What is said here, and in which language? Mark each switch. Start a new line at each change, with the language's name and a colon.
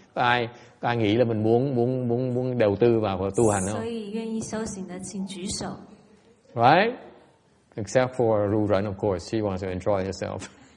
Vietnamese: Ai nghĩ là mình muốn đầu tư vào tu hành không?
Chinese: 所以愿意修行的，请举手。
English: Right? Except for Ru Run, of course, she wants to enjoy herself.